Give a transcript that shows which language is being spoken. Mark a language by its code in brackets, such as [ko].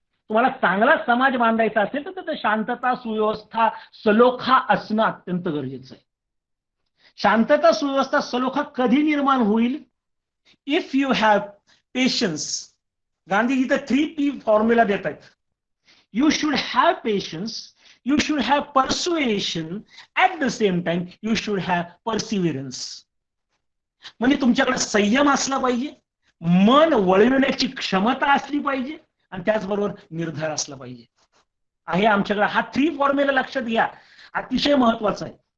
[mr] तुम्हाला चांगला समाज बांधायचा असेल तर तिथे शांतता, सुव्यवस्था, सलोखा असणं अत्यंत गरजेचं आहे. शांतता, सुव्यवस्था, सलोखा कधी निर्माण होईल [en] if you have patience, [mr] Gandhiji तर 3P फॉर्म्युला देत आहेत. [en] You should have patience, you should have persuasion, at the same time you should have perseverance. [mr] म्हणजे तुमच्याकडे संयम असला पाहिजे, मन वळविण्याची क्षमता असली पाहिजे आणि त्याचबरोबर निर्धार असला पाहिजे. आहे आमच्याकडे हा 3 फॉर्म्युला लक्षात घ्या, अतिशय महत्वाचा आहे.